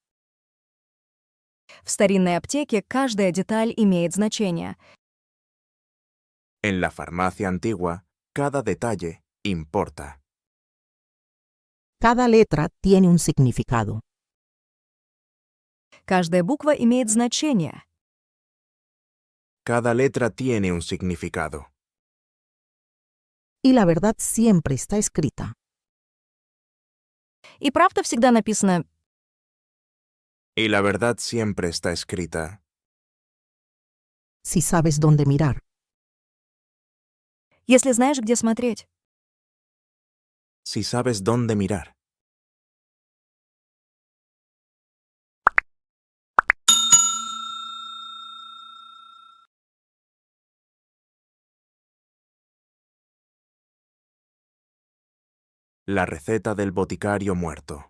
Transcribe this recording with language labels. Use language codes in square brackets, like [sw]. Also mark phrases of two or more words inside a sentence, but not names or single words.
[ru] В старинной аптеке каждая деталь имеет значение. [es] En la farmacia antigua, cada detalle importa. Cada letra tiene un significado. [ru] Каждая буква имеет значение. [es] Cada letra tiene un significado. Y la verdad siempre está escrita. [ru] И правда всегда написано [es] Y la verdad siempre está escrita, Si sabes dónde mirar. [ru] если знаешь, где смотреть. [es] Si sabes dónde mirar. La receta del boticario muerto.